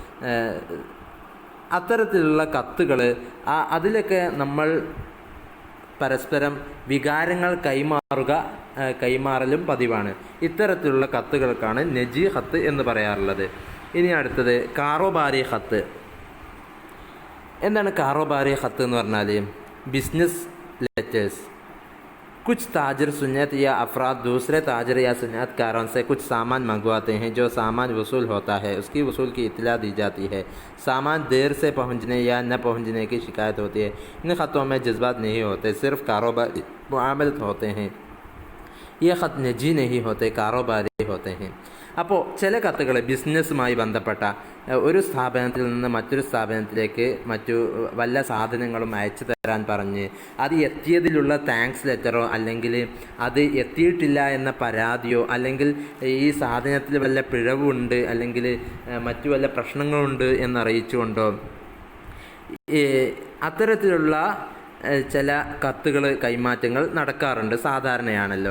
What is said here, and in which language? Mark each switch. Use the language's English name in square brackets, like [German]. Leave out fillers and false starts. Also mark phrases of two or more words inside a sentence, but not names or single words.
[Malayalam] അത്തരത്തിലുള്ള കത്തുകൾ അതിലൊക്കെ നമ്മൾ പരസ്പരം വികാരങ്ങൾ കൈമാറലും പതിവാണ്. ഇത്തരത്തിലുള്ള കത്തുകൾക്കാണ് [Urdu] نجی خط [Malayalam] എന്ന് പറയാറുള്ളത്. ഇനി അടുത്തത് [Urdu] کاروباری خط. [Malayalam] എന്താണ് [Urdu] کاروباری خط [Malayalam] എന്ന് പറഞ്ഞാൽ? [English] Business letters. [Urdu] کچھ تاجر سنت یا افراد دوسرے تاجر یا سنت کاروں سے کچھ سامان منگواتے ہیں. جو سامان وصول ہوتا ہے اس کی وصول کی اطلاع دی جاتی ہے. سامان دیر سے پہنچنے یا نہ پہنچنے کی شکایت ہوتی ہے. ان خطوں میں جذبات نہیں ہوتے، صرف کاروباری معاملات ہوتے ہیں. یہ خط نجی نہیں ہوتے، کاروباری ہوتے ہیں. [Malayalam] അപ്പോൾ ചില കത്തുകൾ ബിസിനസ്സുമായി ബന്ധപ്പെട്ട ഒരു സ്ഥാപനത്തിൽ നിന്ന് മറ്റൊരു സ്ഥാപനത്തിലേക്ക് മറ്റു വല്ല സാധനങ്ങളും അയച്ചു തരാൻ പറഞ്ഞ് അത് എത്തിയതിലുള്ള [English] thanks lettero, [Malayalam] അല്ലെങ്കിൽ അത് എത്തിയിട്ടില്ല എന്ന പരാതിയോ, അല്ലെങ്കിൽ ഈ സാധനത്തിൽ വല്ല പിഴവുണ്ട് അല്ലെങ്കിൽ മറ്റു വല്ല പ്രശ്നങ്ങളുണ്ട് എന്നറിയിച്ചുകൊണ്ടോ അത്തരത്തിലുള്ള ചില കത്തുകൾ കൈമാറ്റങ്ങൾ നടക്കാറുണ്ട്, സാധാരണയാണല്ലോ.